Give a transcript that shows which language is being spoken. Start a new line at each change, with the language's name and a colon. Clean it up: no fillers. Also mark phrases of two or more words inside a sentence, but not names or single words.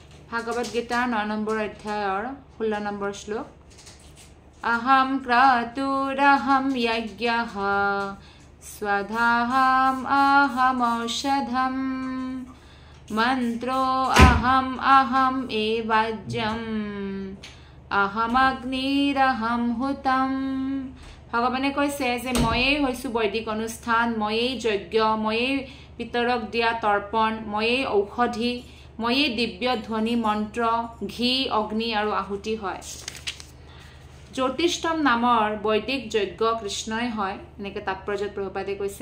Assamese: ভাগৱত গীতাৰ 9 নম্বৰ অধ্যায়ৰ 16 নম্বৰ শ্লোক
Sanskrit: अहम क्रतुरहम यज्ञः स्वधाहम अहमौषधम मंत्रो अहम अहम एवाज्यम अहम अग्निरहम हुतम।
Assamese: ভগৱানে কৈছে যে ময়েই হৈছো বৈদিক অনুষ্ঠান, ময়েই যজ্ঞ, ময়েই পিতৰক দিয়া তৰ্পণ, ময়েই ঔষধি, ময়েই দিব্য ধ্বনি মন্ত্ৰ, ঘি, অগ্নি আৰু আহুতি হয়। জ্যোতিষ্ঠম নামৰ বৈদিক যজ্ঞ কৃষ্ণই হয়, এনেকৈ তাৎপৰ্যত প্ৰভুপাদে কৈছে।